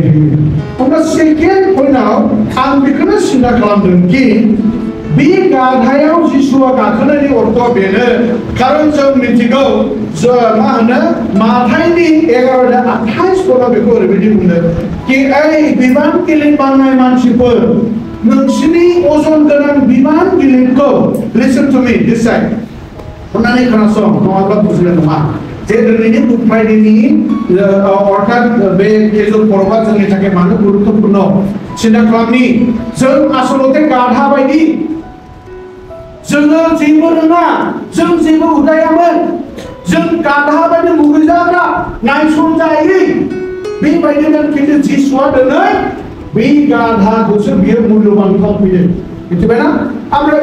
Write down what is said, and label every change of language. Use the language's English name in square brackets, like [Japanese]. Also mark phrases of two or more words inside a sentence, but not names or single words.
[Bodo] होयो अब्ला सेकेन्ड पइन्टआव आं बेखौनो सिन्था खालामदों कि बे गाधायाव जिसुआ गाखोनायनि अर्थआ बेनो खारन जों मिथिगौ मा होनो माथाइनि 11:28 पदाव बेखौ ओरैबायदि बुंदों कि ओइ बिबान गिलिर बांनाय मानसिफोर नोंसिनि अजन गोनां बिबान गिलिरखौ [English] listen to me this side [Bodo] अन्नानै खोनासं नङाब्ला बुजिनाय नङा जे दिनैनि गुड फ्राइडेनि अर्थात बे केजुल परबा जोंनि थाखाय मानो गुरुत्वपूर्ण सिन्था खालामनि जों आसलते गाधा बायदि जोङो जेबो रोङा जों जेबो उदायामोन जों गाधा बायदि मुगैजाग्रा नायसनजायै बेबायदिनो खिन्थु जिसुआ दिनै बे गाधाखौसो बियो मुल्यबान खालामफैदों मिथिबायना ओमफ्राय